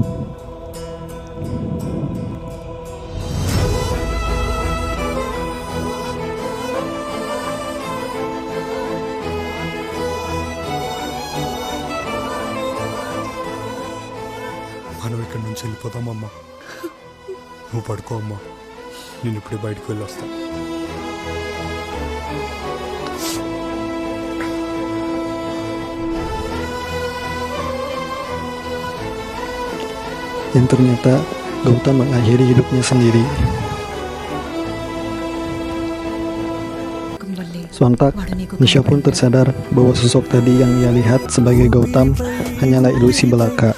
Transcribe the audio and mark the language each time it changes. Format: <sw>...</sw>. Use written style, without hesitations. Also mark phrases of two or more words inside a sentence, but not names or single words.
<te>మనం ఇక్కడి నుంచి వెళ్ళిపోదామమ్మా. నువ్వు పడుకో అమ్మా, నేను ఇప్పుడే బయటకు వెళ్ళొస్తా.</te> <id>Yang ternyata Gautam mengakhiri hidupnya sendiri. Sontak, Nisha pun tersadar bahwa sosok tadi yang ia lihat sebagai Gautam hanyalah ilusi belaka.</id>